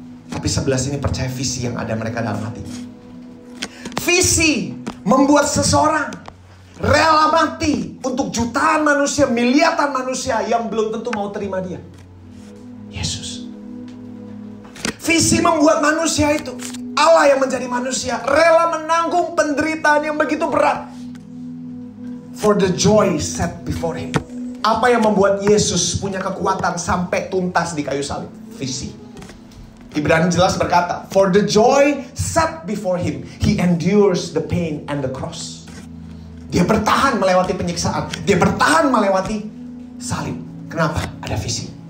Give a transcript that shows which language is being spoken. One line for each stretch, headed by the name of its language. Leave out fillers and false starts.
Indonesian: Tapi 11 ini percaya visi yang ada mereka dalam hati. Visi membuat seseorang rela mati untuk jutaan manusia, miliaran manusia yang belum tentu mau terima dia. Yesus. Visi membuat manusia itu, Allah yang menjadi manusia, rela menanggung penderitaan yang begitu berat.
English: For the joy set before him.
Indonesian: Apa yang membuat Yesus punya kekuatan sampai tuntas di kayu salib? Visi. Ibrani jelas berkata,
English: for the joy set before him, he endures the pain and the cross.
Indonesian: Dia bertahan melewati penyiksaan. Dia bertahan melewati salib. Kenapa? Ada visi.